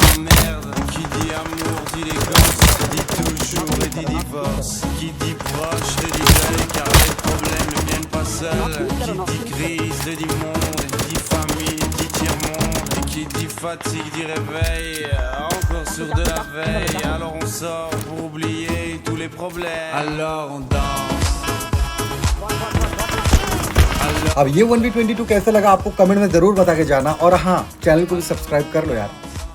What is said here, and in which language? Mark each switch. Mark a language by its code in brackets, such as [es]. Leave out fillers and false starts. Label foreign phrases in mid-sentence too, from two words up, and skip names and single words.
[fr] la merde, qui dit amour dit élégance, dit toujours et dit divorce, qui dit proche te dit deuil car les problèmes ne viennent pas seuls, qui dit crise te dit monde, dit famille dit tiers-monde, et qui dit fatigue dit réveil, encore sur de la veille, alors on sort pour oublier tous les problèmes, alors on danse. [hi] अब ये 1v22 कैसे लगा आपको कमेंट में जरूर बता के जाना, और हाँ चैनल को भी सब्सक्राइब कर लो यार।